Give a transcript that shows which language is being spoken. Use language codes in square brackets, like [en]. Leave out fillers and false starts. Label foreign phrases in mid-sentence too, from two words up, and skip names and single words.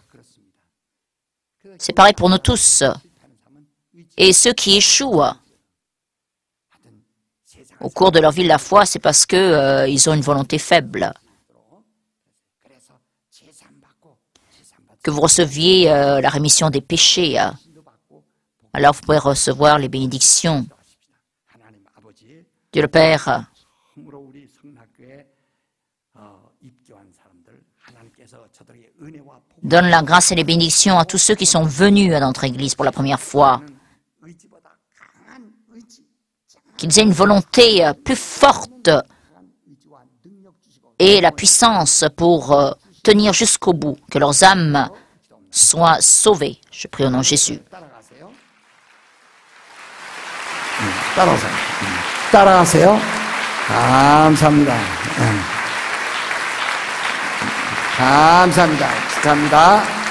[fr] C'est pareil pour nous tous. Et ceux qui échouent au cours de leur vie de la foi, c'est parce qu'ils ont une volonté faible. Que vous receviez la rémission des péchés, alors vous pouvez recevoir les bénédictions. [ko] 하나님 아버지 [fr] Dieu le Père [ko] 처음으로 우리 성락교에 입교한 사람들 하나님께서 저들에게 은혜와 복 [fr] donne la grâce et les bénédictions à tous ceux qui sont venus à notre Église pour la première fois. [ko] 의지보다 강한 의지, [fr] Qu'ils aient une volonté plus forte [ko] 강한 의지와 능력 주시고 [fr] et la puissance pour tenir jusqu'au bout, que leurs âmes soient sauvées. Je prie au nom de Jésus. [ko] 따라가세요. 따라오세요. 따라가세요. 감사합니다. 감사합니다. 축하합니다.